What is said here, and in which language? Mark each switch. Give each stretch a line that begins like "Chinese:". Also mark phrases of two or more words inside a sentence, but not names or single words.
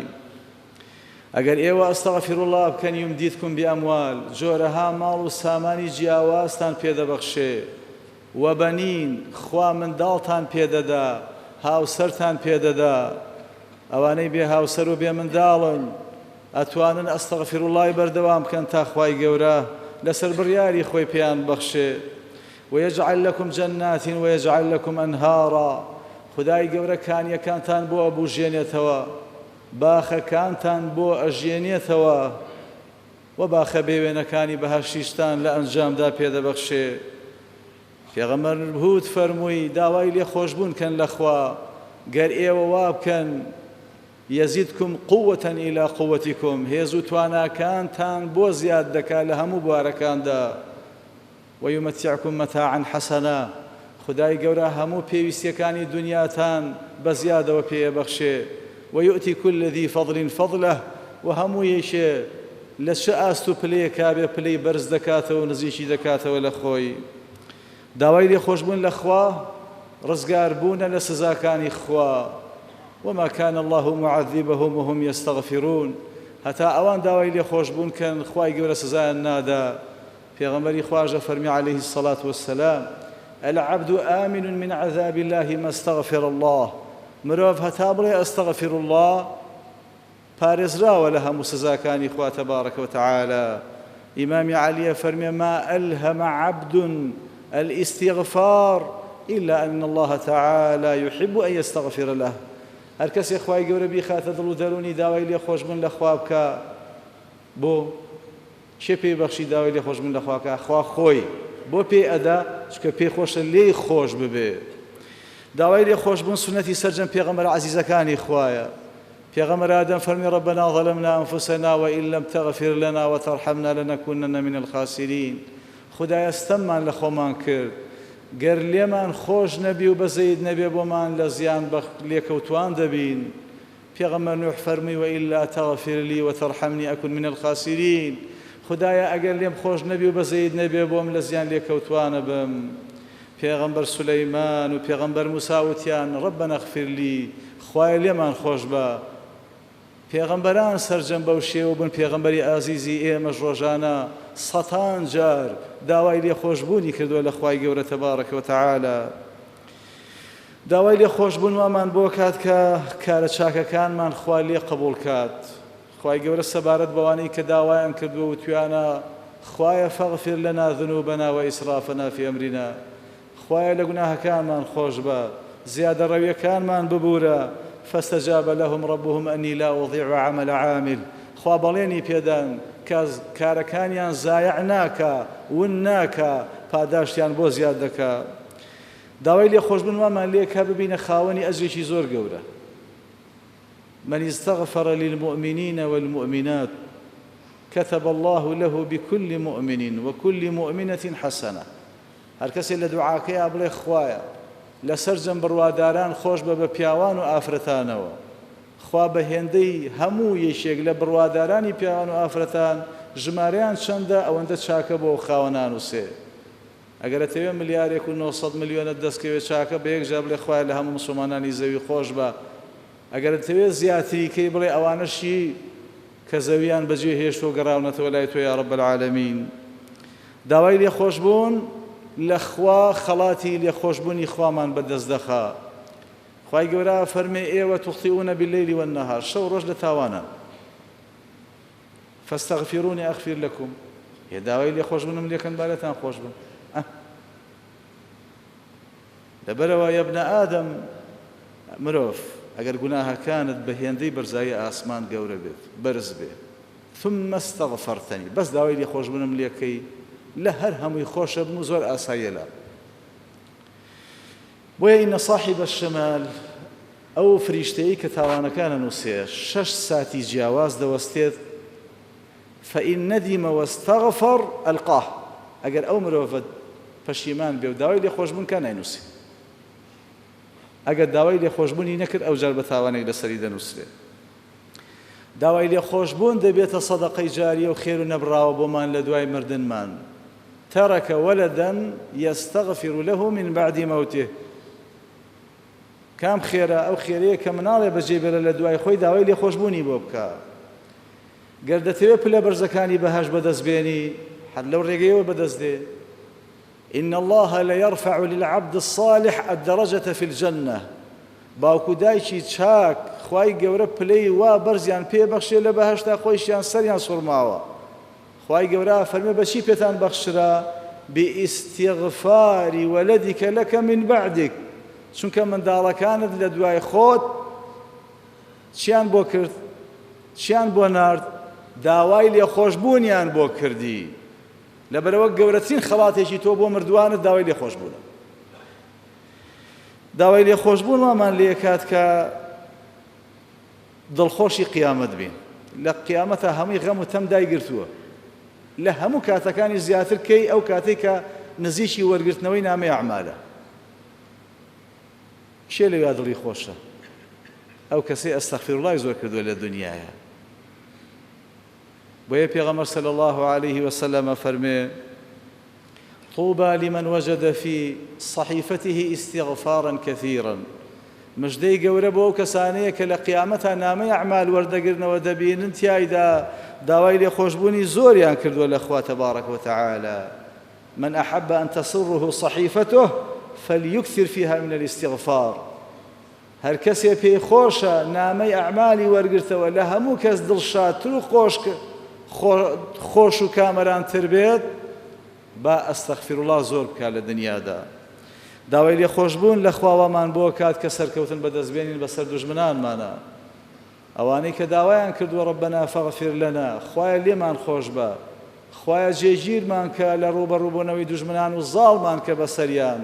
Central Kurdish: ئەگەر ئێوە
Arabic: ئەستەغفر الله
Central Kurdish: بکەن
Arabic: یومدیدکم بئەموال،
Central Kurdish: جۆرەها ماڵ و سامانی جیاوازتان پێدەبەخشێ، وەبەنین، خوا منداڵتان پێدەدا، هاوسەرتان پێدەدا. ئەوانەی بێ هاوسەر و بێ منداڵن ئەتوانن
Arabic: ئەستەغفر اللهی
Central Kurdish: بەردەوام بکەن تا خوای گەورە لەسەر بڕیاری خۆی پێیان بەخشێ.
Arabic: ويجعل لكم جنات ويجعل لكم أنهارا.
Central Kurdish: خدای گەورە کانیەکانتان بۆ ئەبوژێنێتەوە، باخەکانتان بۆ ئەژێنێتەوە، و باخە بێوێنەکانی بەهەشتیشتان لە ئەنجامدا پێدەبەخشێ. پێغەمبەر هود فەرمووی داوای لێخۆشبوون کەن لە خوا، گەر ئێوە وا بکەن
Arabic: یەزیدکم قووەةً إلى قووەتیکم،
Central Kurdish: هێز و تواناکانتان بۆ زیاد دەکات لە هەموو بوارەکاندا.
Arabic: ويمتعكم متاعا حسنا.
Central Kurdish: خدای گەورە هەموو پێویستیەکانی دنیاتان بە زیادەوە پێبەخشێ.
Arabic: ويؤتي كل ذي فضل فضله.
Central Kurdish: و هەموو یەکێ لە چه ئاست و پلەیەکا بێ پلەی بەرز دەکاتەوە و نزیکی دەکاتەوە لە خۆی. داوای لێخۆشبوون لە خوا ڕزگاربوونە لە سزاکانی خوا.
Arabic: وما كان الله معذبهم وهم يستغفرون.
Central Kurdish: هەتا ئەوان داوای لێخۆشبوون کەن خوای گەورە سزایان نادا. پێغەمبەری خواژە فەرمی
Arabic: عليه الصلاة والسلام: العبد آمن من عذاب الله ما استغفر الله.
Central Kurdish: مرۆڤ هەتا بڵێ
Arabic: ئەستەغفر الله
Central Kurdish: پارێزراوە لە هەموو سزاکانی خوا
Arabic: تەبارەکە وتەعالە.
Central Kurdish: ئیمامی عەلیە فەرمێ:
Arabic: ما ألهم عبد الاستغفار إلا أن الله تعالى يحب أن يستغفر له.
Central Kurdish: هەر کەسێک خوای گەورە بیخاتە دڵ و دەرونی داوای لێخۆشبوون لە خوا بکە، بۆ چێ پێی بەخشی داوای لێخۆشبوون لە خوا بکە؟ خوا خۆی بۆ پێی ئەدا، چکە پێی خۆشە لێی خۆش ببێ. داوای لێخۆشبوون سونەتی سەرجەم پێغەمبەر عەزیزەکانی خوایە. پێغەمبەر ئادەم فەرمی:
Arabic: ربنا ظلمنا أنفسنا وإن لم تغفر لنا وترحمنا لنكونن من الخاسرين.
Central Kurdish: خدایە ستەممان لە خۆمان کرد، گەر لێمان خۆش نەبی و بەزەید نەبێ بۆمان لە زیان لێکەوتوان دەبین. پێغەمبەر نوح فەرمی:
Arabic: وإلا تغفر لي وترحمني أكن من الخاسرين.
Central Kurdish: خدایە ئەگەر لێم خۆش نەبی و بەزەید نەبێ بۆم لە زیان لێکەوتوانە بم. پێغەمبەر سولەیمان و پێغەمبەر موسا وتیان
Arabic: ڕەبەنە اغفر لی،
Central Kurdish: خوایە لێمان خۆش بە. پێغەمبەران سەرجەم بەو شێوە بوون، پێغەمبەری ئازیزی ئێمەش ڕۆژانە سەتان جار داوای لێخۆشبوونی کردووە لە خوای گەورە
Arabic: تەبارەکە و تەعالە.
Central Kurdish: داوای لێخۆشبوون وامان بۆ کات کە کارە چاکەکانمان خوا لێ قبوڵ کات. خوای گەورە سەبارەت بەوانەی کە داوایان کردووە و تویانە خوایە
Arabic: فەغفر لەنا ذنوبنا وئیسرافنا فی ئەمرینا،
Central Kurdish: خوایە لە گوناهەکانمان خۆش بە، زیادە ڕەویەکانمان ببوورە.
Arabic: فاستجاب لهم ربهم أني لا أضيع عمل عامل،
Central Kurdish: خوا بەڵێنی پێدان کە کارەکانیان زایع ناکە ون ناکە، پاداشتیان بۆ زیاد دەکا. داوای لێخۆشبوون وامان لێ کە ببینە خاوەنی ئەجرێکی زۆر گەورە.
Arabic: من استغفر للمؤمنين والمؤمنات كتب الله له بكل مؤمن وكل مؤمنة حسنة.
Central Kurdish: هەر کەسێ لە دوعاکەیە بڵێ خوایە لەسەر جەم بڕواداران خۆش بە پیاوان و ئافرەتانەوە، خوا بە هێندەی هەموو یەکێک لە بڕوادارانی پیاوان و ئافرەتان ژمارەیان چەندە ئەوەندە چاکە بۆ خاوەنان و سێ. ئەگەر دەتەوێت ملیارێک و 900 میلیۆنت دەستکەوێت چاکە بە یەکجار بڵێ خوایە لە هەموو موسڵمانانی زەوی خۆش بە. ئەگەر دەتەوێت زیاتریکەی بڵێ ئەوانەشی کە زەویان بەجێ هێشت و گەڕاونەتەوە لای تۆ
Arabic: یا رب العالمین.
Central Kurdish: داوای لێخۆشبوون لە خوا خەڵاتی لێخۆشبوونی خوامان بەدەست دەخا. خوای گەورە فەرمێ ئێوە
Arabic: تخطئون بالليل والنهار،
Central Kurdish: شەو ڕۆژ لە تاوانە.
Arabic: فاستغفروني أغفر لكم،
Central Kurdish: هێ داوای لێخۆشبوونم لێکەن بالەتان خۆش بن. لەبەرەوە
Arabic: یە ابنە ئادەم،
Central Kurdish: مرۆڤ ئەگەر گوناهەکانت بە هێندەی بەرزایی ئاسمان گەورە بێت بەرز بێ،
Arabic: ثم استغفرتني،
Central Kurdish: بەس داوای لێخۆشبوونم لێکەی، لە هەر هەمووی خۆشە بن و زۆر ئاساییە لە. بۆیە
Arabic: ئینە صاحب الشمال،
Central Kurdish: ئەو فریشتەیە کە تاوانەکانە نووسێ 6 ساتی جیاواز دەوەستێت.
Arabic: فإن ندم واستغفر ألقاه،
Central Kurdish: ئەگەر ئەو مرۆڤە پەشیمان بێ و داوای لێخۆشبوون کە ناینووسێ. ئەگەر داوای لێخۆشبوونی نەکرد ئەو جار بە تاوانێک لەسەری دەنووسێت. داوای لێخۆشبوون دەبێتە سەدەقەی جاریە و خێر و نەبراوە بۆمان لە دوای مردنمان.
Arabic: ترك ولدا يستغفر له من بعد موته،
Central Kurdish: کام خێرە ئەو خێرەیە کە مناڵێ بەجێبێرە لە دوای خۆی داوای لێخۆشبوونی بۆ بکە. گەر دەتەوێت پلە بەرزەکانی بەهەش بەدەستبێنی، حەد لەو ڕێگەیەوە بەدەست دێ.
Arabic: إن الله ليرفع للعبد الصالح الدرجة في الجنة،
Central Kurdish: باوکو دایکی چاک خوای گەورە پلەی وا بەرزیان پێبەخشێ لە بەهەشتا، خۆیشیان سەریان سوڕماوە. خوای گەورە فەرمێ بەچی پێتان بەخشرا؟
Arabic: بئیستیغفار ولدك لك من بعدك،
Central Kurdish: چونکە منداڵەکانت لە دوای خۆت چیان بۆ کرد؟ چیان بۆ نارد؟ داوای لێخۆشبوونیان بۆ کردی. لەبەرەوە گەورەترین خەڵاتێکی تۆ بۆ مردووانت داوای لێخۆشبوونە. داوای لێخۆشبوون وامان لێ کات کە دڵخۆشی قیامەت بین. لە قیامەتە هەمووی غەم و تەم دایگرتووە، لە هەموو کاتەکانی زیاتر کەی ئەو کاتێک کە نزیکی وەرگرتنەوەی نامەی ئەعمالە. شێ لەوێ دڵی خۆشە؟ ئەو کەسەی ئەستەغفیرڵای زۆر کردووە لە دنیایە. بۆیە پێغەمبەر
Arabic: صلی الله عليه وسلم فەرمێ طوبى لمن وجد في صحيفته استغفارا كثيرا،
Central Kurdish: مژدەی گەورە بۆ ئەو کەسانەیە کە لە قیامەتە نامەی ئەعمال وەردەگرنەوە دەبینن تیایدا داوای لێخۆشبوونی زۆریان کردووە لە خوا
Arabic: تبارك وتعالى. من أحب أن تسره صحيفته فليكثر فيها من الاستغفار،
Central Kurdish: هەر کەسێ پێی خۆشە نامەی ئەعمالی وەرگرتەوە لە هەموو کەس دڵشادتر و خۆش و کامەرانتر بێت، با ئەستەغفیرڵڵا زۆر بکات لە دنیادا. داوای لێخۆشبوون لە خواوەمان بۆ کات کە سەرکەوتن بەدەستبێنین بەسەر دوژمنانمانە، ئەوانەی کە داوایان کردووە
Arabic: ڕەبەنا فەغفیر لەنا،
Central Kurdish: خوایە لێمان خۆش بە، خوایە جێگیرمان کە لە ڕوبەڕووبوونەوەی دوژمنان و زاڵمان کە بەسەریان.